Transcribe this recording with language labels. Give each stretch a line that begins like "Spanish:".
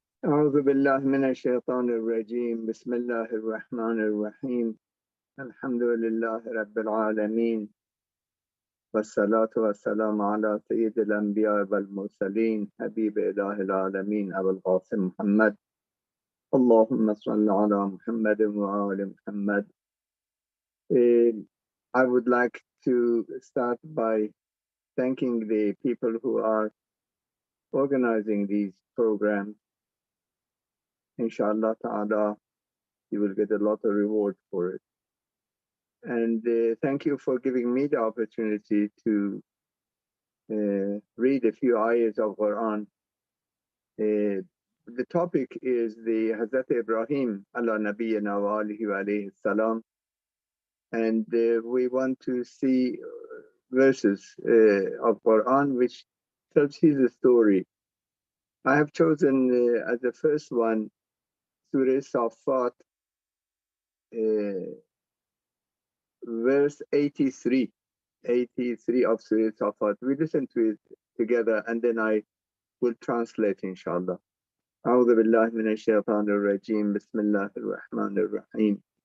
Arabic: أعوذ بالله من الشيطان الرجيم بسم الله الرحمن الرحيم الحمد لله رب العالمين والصلاة والسلام على سيد الأنبياء والمرسلين حبيب إله العالمين أبو القاسم محمد اللهم صل على محمد وآل محمد.
English: I would like to start by thanking the people who are organizing these programs. Inshallah ta'ala, you will get a lot of reward for it. And thank you for giving me the opportunity to read a few ayahs of Quran. The topic is the Hazrat Ibrahim ala nabiyyina wa alihi wa alayhi salam. And we want to see verses of Quran which tells his story. I have chosen as the first one Surah Safat, verse 83 of Surah Safat. We listen to it together and then I will translate inshallah.
Arabic: أعوذ بالله من الشيطان الرجيم بسم الله الرحمن الرحيم.